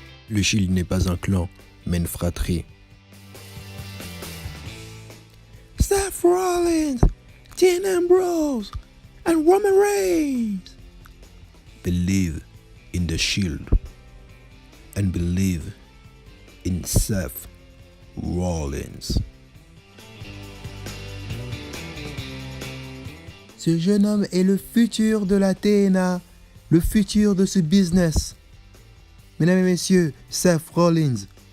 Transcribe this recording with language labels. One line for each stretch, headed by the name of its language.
French: Le Shield n'est pas un clan, mais une fratrie.
English: Seth Rollins, Dean Ambrose, and Roman Reigns. Believe in the Shield and believe in Seth Rollins.
French: Ce jeune homme est le futur de la TNA, le futur de ce business. Mesdames et messieurs, Seth Rollins.